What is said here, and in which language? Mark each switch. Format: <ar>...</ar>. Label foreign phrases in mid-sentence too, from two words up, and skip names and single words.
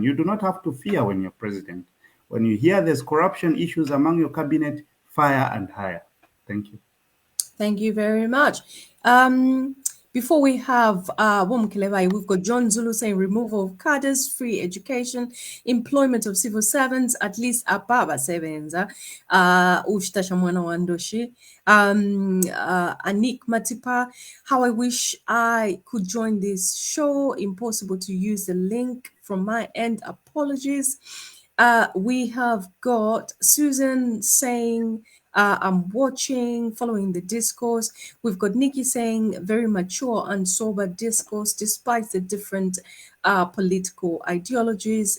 <en>You do not have to fear when you're president. When you hear there's corruption issues among your cabinet, fire and hire. Thank you. Thank you very much. Before we have we've got John Zulu saying removal of cadres, free education, employment of civil servants, at least</en> <bem>ababa sebenza, ushtasha mwana wandoshi.</bem> <en>Anik Matipa, how I wish I could join this show. Impossible to use the link from my end. Apologies. We have got Susan saying, I'm watching, following the discourse. We've got Nikki saying very mature and sober discourse, despite the different political ideologies.</en>